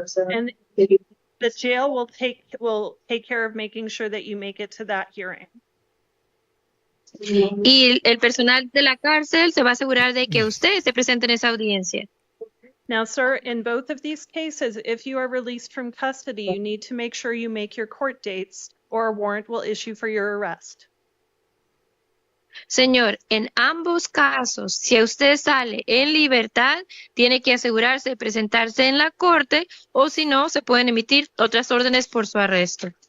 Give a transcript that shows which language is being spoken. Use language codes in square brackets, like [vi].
[en] And the jail will take care of making sure that you make it to that hearing. [es] Y el personal de la cárcel se va a asegurar de que usted esté presente en esa audiencia. [en] Now, sir, in both of these cases, if you are released from custody, you need to make sure you make your court dates or a warrant will issue for your arrest. [es] Señor, en ambos casos, si usted sale en libertad, tiene que asegurarse de presentarse en la corte o si no, se pueden emitir otras órdenes por su arresto.